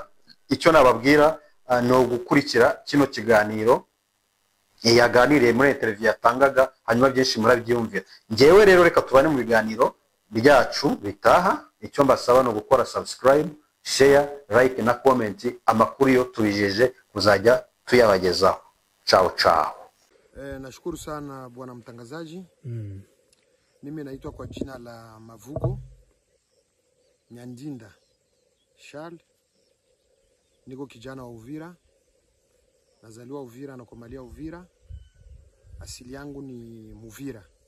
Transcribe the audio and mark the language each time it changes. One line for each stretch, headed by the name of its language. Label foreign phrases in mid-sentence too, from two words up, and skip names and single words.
Kinyarwanda: Icyo nababwira no gukurikira kino kiganiro yaganiriye muri interview yatangaga, hanyuma byinshi murabyumvira. Ngewe rero reka tubane mu biganiro byacu bitaha. Icyo mbasaba no gukora
English: subscribe, share, like
Kinyarwanda: na comment. Amakuru yo tubijeje kuzajya tuyabagezaho.
Italian: Ciao ciao.
Swahili: Nashukuru sana bwana mtangazaji. Mimi naitwa kwa jina la Mavugo Nyandinda Charles. Niko kijana wa Uvira, nazaliwa Uvira na kumalia Uvira. Asili yangu ni Muvira.